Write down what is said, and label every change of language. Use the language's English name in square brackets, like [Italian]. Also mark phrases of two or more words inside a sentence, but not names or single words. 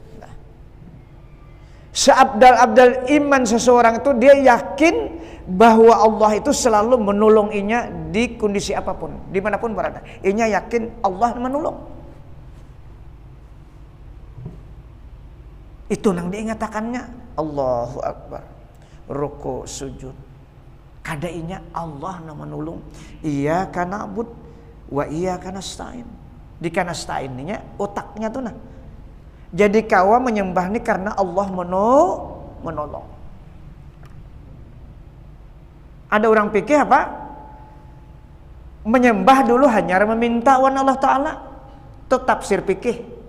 [Indonesian] Seabdal-abdal iman seseorang itu dia yakin bahwa Allah itu selalu menolonginya di kondisi apapun, dimanapun berada. [Banjar] Inya yakin Allah menolong. Itu nang diingatakannya [Arabic] الله أكبر, [Banjar] ruku sujud. Kadainya Allah na manulung. [Arabic] إياك نعبد وإياك نستعين. [Banjar] Di kana nasta'in nya otaknya tuh nah. Jadi kawa menyembah ini karena Allah menolong. [Indonesian] Ada orang pikir apa? [Banjar] Menyembah dulu hanya meminta wan Allah Ta'ala. [Indonesian] Itu tafsir pikir.